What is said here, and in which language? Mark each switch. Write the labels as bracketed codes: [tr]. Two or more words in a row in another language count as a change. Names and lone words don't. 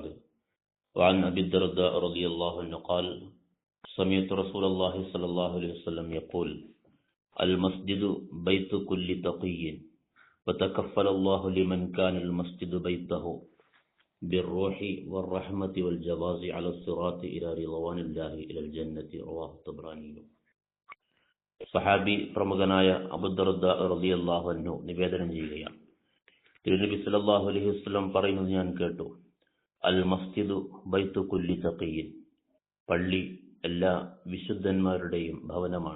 [ar] وعن أبي الدرداء رضي الله عنه قال: سمعت رسول الله صلى الله عليه وسلم يقول: المسجد بيت كل تقي وتكفل الله لمن كان المسجد بيته بالروح والرحمة والجواز على الصراط إلى رضوان الله إلى الجنة. رواه الطبراني. [ml] സഹാബി പ്രമുഖനായ അബൂദർദാ [ar] رضي الله عنه [ml] നിവേദനം ചെയ്യുകയാണ്, തിരുനബി [ar] صلى الله عليه وسلم [ml] പറയുന്നത് ഞാൻ കേട്ടു: [ar] المسجد بيت كل تقي, [ml] പള്ളി എല്ലാ വിശുദ്ധന്മാരുടെയും ഭവനമാണ്.